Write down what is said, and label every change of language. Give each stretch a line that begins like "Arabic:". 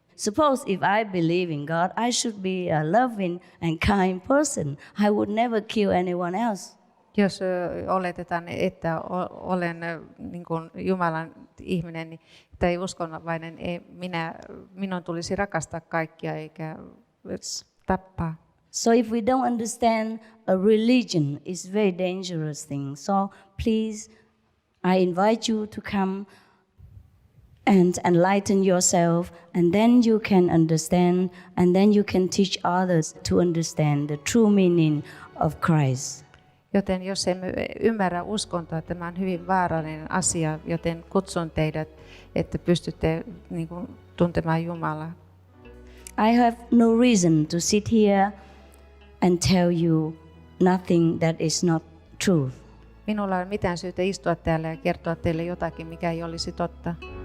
English: Suppose if I believe in God, I should be a loving and kind person. I would never kill anyone else.
Finnish: Jos oletetaan, että olen niin kuin Jumalan ihminen niin, tai uskonvainen, minun tulisi rakastaa kaikkia eikä tappaa.
English: So if we don't understand a religion, it's a very dangerous thing. So please, I invite you to come and enlighten yourself, and then you can understand, and then you can teach others to understand the true meaning of Christ.
Finnish: Joten jos emme ymmärrä uskontoa, tämä on hyvin vaarallinen asia, joten kutsun teidät, että pystytte niin kuin, tuntemaan Jumalaa.
English: I have no reason to sit here and tell you nothing that is not truth.
Finnish: Minulla ei ole mitään syytä istua täällä ja kertoa teille jotakin, mikä ei olisi totta.